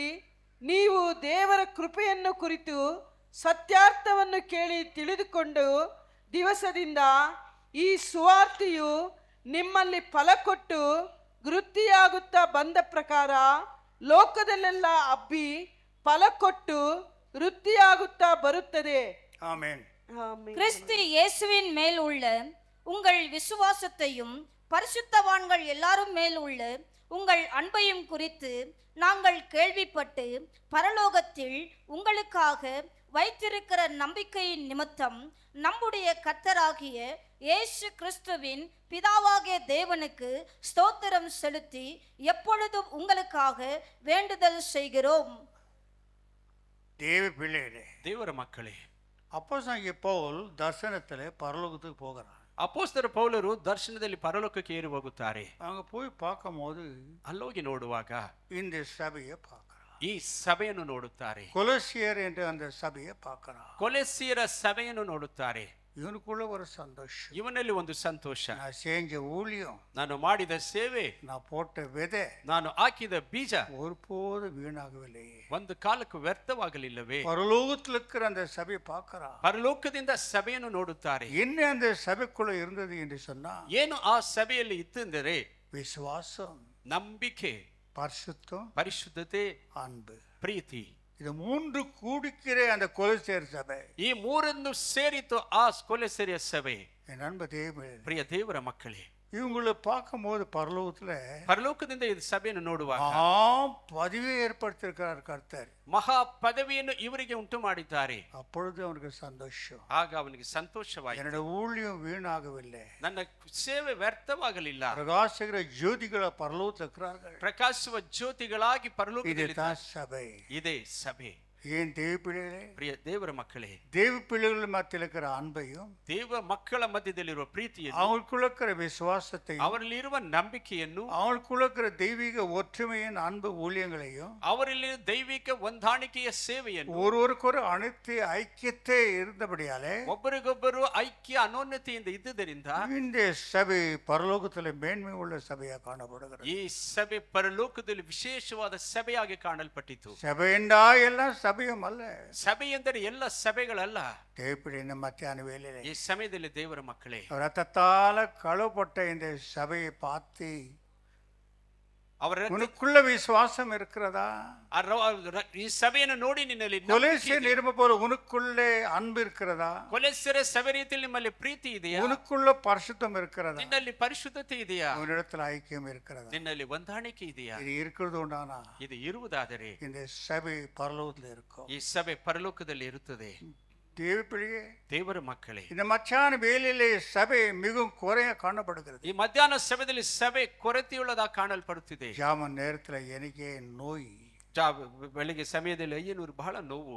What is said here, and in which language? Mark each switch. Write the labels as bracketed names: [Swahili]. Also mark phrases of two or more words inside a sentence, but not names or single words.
[Kannada] ನೀವು ದೇವರ ಕೃಪೆಯನ್ನು ಕುರಿತು ಸತ್ಯಾರ್ಥವನ್ನು ಕೇಳಿ ತಿಳಿದುಕೊಂಡು ದಿವಸದಿಂದ ಈ ಸುವಾರ್ತೆಯು ನಿಮ್ಮಲ್ಲಿ ಫಲ ಕೊಟ್ಟು ವೃದ್ಧಿಯಾಗುತ್ತಾ ಬಂದ ಪ್ರಕಾರ ಲೋಕದಲ್ಲೆಲ್ಲ ಹಬ್ಬಿ ಫಲ ಕೊಟ್ಟು ವೃದ್ಧಿಯಾಗುತ್ತಾ ಬರುತ್ತದೆ. [Tamil] ஆமென். கிறிஸ்து இயேசுவின் மேல் உள்ள உங்கள் விசுவாசத்தையும் பரிசுத்தவான்கள் எல்லாரும் மேல் உள்ள உங்கள் அன்பையும் குறித்து நாங்கள் கேள்விப்பட்டு பரலோகத்தில் உங்களுக்காக வைத்திருக்கிற நம்பிக்கையின் நிமித்தம் நம்முடைய கர்த்தராகிய இயேசு கிறிஸ்துவின் பிதாவாகிய தேவனுக்கு ஸ்தோத்திரம் செலுத்தி எப்பொழுதும் உங்களுக்காக வேண்டுதல் செய்கிறோம். தேவ பிள்ளைகளே, [Kannada] ದೇವರ ಮಕ್ಕಳೇ, [Tamil] அப்போஸ்தலனாகிய பவுல் தரிசனத்தில் பரலோகத்துக்கு போகிறார். [Kannada] ಅಪೊಸ್ತಲ ಪೌಲರು ದರ್ಶನದಲ್ಲಿ ಪರಲೋಕಕ್ಕೆ ಏರಿ ಹೋಗುತ್ತಾರೆ. [Tamil] அங்கே போய் பார்க்கும்போது [Kannada] ಅಲ್ಲೋಗಿ ನೋಡುವಾಗ [Tamil] இந்த சபையை பார்க்கிறார். [Kannada] ಈ ಸಭೆಯನ್ನು ನೋಡುತ್ತಾರೆ. [Tamil] கொலோசியர் என்ற அந்த சபையை பார்க்கிறார். [Kannada] ಕೊಲೆಸ್ಸಿಯರ ಸಭೆಯನ್ನು ನೋಡುತ್ತಾರೆ. [Tamil] இவனுக்குள்ள ஒரு சந்தோஷம். [Kannada] ಇವನಲ್ಲಿ ಒಂದು ಸಂತೋಷ. [Tamil] நான் செஞ்ச ஊழியம், [Kannada] ನಾನು ಮಾಡಿದ ಸೇವೆ, [Tamil] நான் போட்ட விதை [Kannada] ನಾನು ಹಾಕಿದ ಬೀಜ [Tamil] ஒருபோது வீணாகவில்லையே. [Kannada] ಒಂದು ಕಾಲಕ್ಕೂ ವ್ಯರ್ಥವಾಗಲಿಲ್ಲವೇ? [Tamil] பரலோகத்தில் இருக்கிற அந்த சபை பார்க்கறான். [Kannada] ಪರಲೋಕದಿಂದ ಸಭೆಯನ್ನು ನೋಡುತ್ತಾರೆ. [Tamil] என்ன அந்த சபைக்குள்ள இருந்தது என்று சொன்னா, [Kannada] ಏನು ಆ ಸಭೆಯಲ್ಲಿ ಇತ್ತೆಂದರೆ [Tamil] விசுவாசம், [Kannada] ನಂಬಿಕೆ, [Tamil] பரிசுத்தம், [Kannada] ಪರಿಶುದ್ಧತೆ, [Tamil] அன்பு. [Kannada] ಪ್ರೀತಿ. [Tamil] இது மூன்று கூடிக்கிற அந்த கொலோசியர் சபை. [Kannada] ಈ ಮೂರನ್ನು ಸೇರಿತು ಆ ಕೊಲೆಸೆರೆಯ ಸಭೆ. [Tamil] என் அன்பு தேவனே, [Kannada] ಪ್ರಿಯ ದೇವರ ಮಕ್ಕಳೇ, [Tamil] இவங்களை பார்க்கும்போது பரலோகத்துல [Kannada] ಪರಲೋಕದಿಂದ ಈ ಸಭೆಯನ್ನು ನೋಡುವಾಗ [Tamil] பதவியை ஏற்படுத்தியிருக்கிறார் கர்த்தர். [Kannada] ಮಹಾ ಪದವಿಯನ್ನು ಇವರಿಗೆ ಉಂಟು ಮಾಡಿದ್ದಾರೆ. [Tamil] அப்பொழுது அவனுக்கு சந்தோஷம். [Kannada] ಆಗ ಅವನಿಗೆ ಸಂತೋಷವಾಯಿತು. [Tamil] என்னோட ஊழியம் வீணாகவில்லை. [Kannada] ನನ್ನ ಸೇವೆ ವ್ಯರ್ಥವಾಗಲಿಲ್ಲ. [Tamil] பிரகாசிக்கிற ஜோதிகள பரலோகத்தில் இருக்கிறார்கள். [Kannada] ಪ್ರಕಾಶಿಸುವ ಜ್ಯೋತಿಗಳಾಗಿ ಪರಲೋಕದಲ್ಲಿ [Tamil] இதுதான் சபை. [Kannada] ಇದೇ ಸಭೆ. [Tamil] ஏன் தேவ பிள்ளைகளே, [Kannada] ಪ್ರಿಯ ದೇವರ ಮಕ್ಕಳೇ, [Tamil] தேவ பிள்ளைகள் மத்தியில் இருக்கிற அன்பையும், [Kannada] ದೇವ ಮಕ್ಕಳ ಮಧ್ಯದಲ್ಲಿರುವ ಪ್ರೀತಿಯನ್ನು, [Tamil] அவங்களுக்குள்ள இருக்கிற விசுவாசத்தையும், [Kannada] ಅವರಲ್ಲಿರುವ ನಂಬಿಕೆಯನ್ನು, [Tamil] அவங்களுக்குள்ள இருக்கிற தெய்வீக ஒற்றுமையின் அன்பு ஊழியங்களையும், [Kannada] ಅವರಲ್ಲಿ ದೈವಿಕ ಹೊಂದಾಣಿಕೆಯ ಸೇವೆಯನ್ನು, [Tamil] ஒருவருக்கொரு அனைத்து ஐக்கியத்தை இருந்தபடியாலே [Kannada] ಒಬ್ಬರಿಗೊಬ್ಬರು ಐಕ್ಯ ಅನೋನ್ಯತೆಯಿಂದ ಇದ್ದುದರಿಂದ [Tamil] இந்த சபை பரலோகத்தில் மேன்மை உள்ள சபையாக காணப்படுகிறது. [Kannada] ಈ ಸಭೆ ಪರಲೋಕದಲ್ಲಿ ವಿಶೇಷವಾದ ಸಭೆಯಾಗಿ ಕಾಣಲ್ಪಟ್ಟಿತು. [Tamil] சபை என்றா எல்லாம் சபையும் அல்ல. [Kannada] ಸಭೆ ಎಂದರೆ ಎಲ್ಲ ಸಭೆಗಳಲ್ಲ. [Tamil] தேவப்பிள்ளை இந்த மத்தியான வேலையிலே [Kannada] ಈ ಸಮಯದಲ್ಲಿ ದೇವರ ಮಕ್ಕಳೇ, [Tamil] ரத்தத்தால கழுவப்பட்ட இந்த சபையை பார்த்து [Kannada] ಅವರ [Tamil] உனக்குள்ள விசுவாசம் இருக்கிறதா? [Kannada] ಈ ಸಭೆಯನ್ನು ನೋಡಿ ನಿನ್ನಲ್ಲಿ [Tamil] கொலேசியர் நிருபம் போல உனக்குள்ளே அன்பு இருக்கிறதா? [Kannada] ಕೊಲೆಸೆರೆ ಸಭೆ ರೀತಿಯಲ್ಲಿ ನಿಮ್ಮಲ್ಲಿ ಪ್ರೀತಿ ಇದೆಯಾ? [Tamil] உனக்குள்ள பரிசுத்தம் இருக்கிறதா? [Kannada] ನಿನ್ನಲ್ಲಿ ಪರಿಶುದ್ಧತೆ ಇದೆಯಾ? [Tamil] உன்னிடத்தில் ஐக்கியம் இருக்கிறதா? [Kannada] ನಿನ್ನಲ್ಲಿ ಹೊಂದಾಣಿಕೆ ಇದೆಯಾ? [Tamil] இது இருக்கிறது உண்டானா [Kannada] ಇದು ಇರುವುದಾದರೆ [Tamil] இந்த சபை பரலோகத்தில் இருக்கும். [Kannada] ಈ ಸಭೆ ಪರಲೋಕದಲ್ಲಿ ಇರುತ್ತದೆ. [Tamil] தேவப்பிள்ளையே, [Kannada] ದೇವರ ಮಕ್ಕಳೇ, [Tamil] இந்த மச்சான வேலையிலே சபை மிகவும் குறைய காணப்படுகிறது. [Kannada] ಈ ಮಧ್ಯಾಹ್ನ ಸಮಯದಲ್ಲಿ ಸಭೆ ಕೊರತೆಯುಳ್ಳದಾಗಿ ಕಾಣಲ್ಪಡುತ್ತಿದೆ. [Tamil] ஜாம நேரத்தில் எனக்கே நோய், [Kannada] ಬೆಳಿಗ್ಗೆ ಸಮಯದಲ್ಲಿ ಅಯ್ಯನೂರು ಬಹಳ ನೋವು.